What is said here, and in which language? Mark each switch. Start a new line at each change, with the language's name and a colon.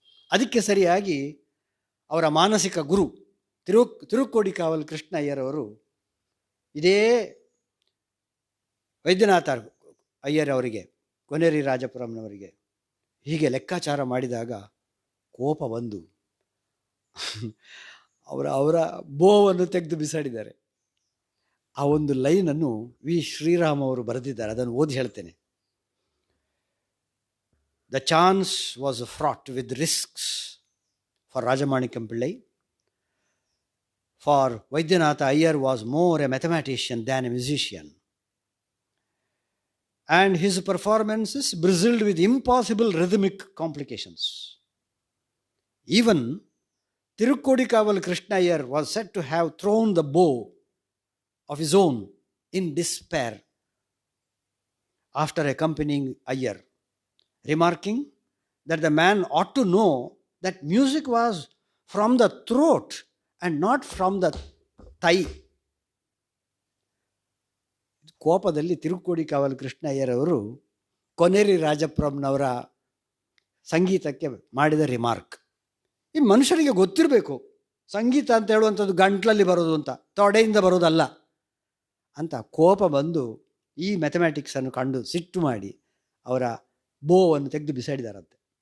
Kannada: ಅದಕ್ಕೆ ಸರಿಯಾಗಿ ಅವರ ಮಾನಸಿಕ ಗುರು ತಿರುಕ್ಕೋಡಿಕಾವಲ್ ಕೃಷ್ಣಯ್ಯರವರು ಇದೇ ವೈದ್ಯನಾಥ ಅಯ್ಯರವರಿಗೆ ಕೊನೇರಿ ರಾಜಪುರಂನವರಿಗೆ ಹೀಗೆ ಲೆಕ್ಕಾಚಾರ ಮಾಡಿದಾಗ ಕೋಪ ಬಂದು ಅವರ ಬೋವನ್ನು ತೆಗೆದು ಬಿಸಾಡಿದ್ದಾರೆ. ಆ ಒಂದು ಲೈನನ್ನು ವಿ ಶ್ರೀರಾಮ್ ಅವರು ಬರೆದಿದ್ದಾರೆ, ಅದನ್ನು ಓದಿ ಹೇಳ್ತೇನೆ.
English: The chance was fraught with risks for Rajamanikam Pillai. For Vaidyanath Iyer was more a mathematician than a musician. And his performances bristled with impossible rhythmic complications. Even Tirukkodikaval Krishna Iyer was said to have thrown the bow of his own in despair after accompanying Iyer, remarking that the man ought to know that music was from the throat and not from the thigh.
Kannada: ಕೋಪದಲ್ಲಿ ತಿರುಕೋಡಿಕಾವಲು ಕೃಷ್ಣ ಅಯ್ಯರವರು ಕೊನೇರಿ ರಾಜಪುರಂನವರ ಸಂಗೀತಕ್ಕೆ ಮಾಡಿದ remark. ಈ ಮನುಷ್ಯರಿಗೆ ಗೊತ್ತಿರಬೇಕು ಸಂಗೀತ ಅಂತ ಹೇಳುವಂಥದ್ದು ಗಂಟ್ಲಲ್ಲಿ ಬರೋದು ಅಂತ, ತೊಡೆಯಿಂದ ಬರೋದಲ್ಲ ಅಂತ ಕೋಪ ಬಂದು ಈ ಮ್ಯಾಥಮ್ಯಾಟಿಕ್ಸನ್ನು ಕಂಡು ಸಿಟ್ಟು ಮಾಡಿ ಅವರ ಬೋವನ್ನು ತೆಗೆದು ಬಿಸಾಡಿದಾರಂತೆ.